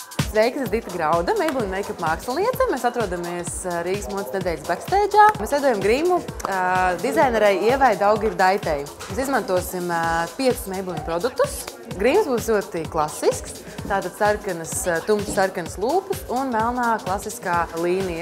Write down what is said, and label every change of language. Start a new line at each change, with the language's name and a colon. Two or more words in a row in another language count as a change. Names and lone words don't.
Latvian: Sveiki, es esmu Dita Grauda, Maybelline make-up māksliniece. Mēs atrodamies Rīgas modes nedēļas backstage'ā. Mēs veidojam grimu dizainerei Ievai Daugirdaitai. Mēs izmantosim 5 Maybelline produktus. Grims būs ļoti klasisks. Tātad sarkanas, tumšas sarkanas lūpas un melnā klasiskā līnija.